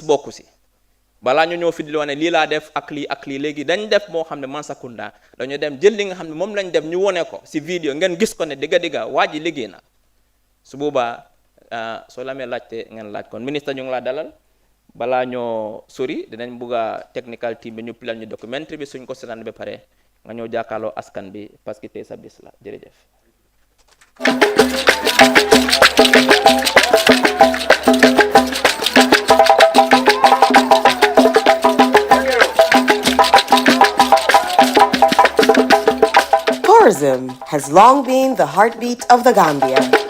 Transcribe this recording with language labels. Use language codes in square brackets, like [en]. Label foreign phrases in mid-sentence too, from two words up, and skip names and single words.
[wo] bokku si balaa ñu ñëw fi di wane lii laa def ak lii léegi dañ def moo xam ne Mansa Kunda dañu dem jël li nga xam ne moom lañ def ñu wone ko si vidéo ngeen gis ko ne digga waa ji liggéey na su boobaa soo la amee laajte ngeen laaj kon ministre ñu ngi laa dalal balaa ñoo sori dinañ bugg a [en] technical team [wo] bi ñu pilal ñu documentary bi suñ ko seetaan ba pare nga ñëw jàkkaarloo askan bi [fr] parce que [wo] tey sa bis la jërëjëf. [en] Tourism has long been the heartbeat of the Gambia.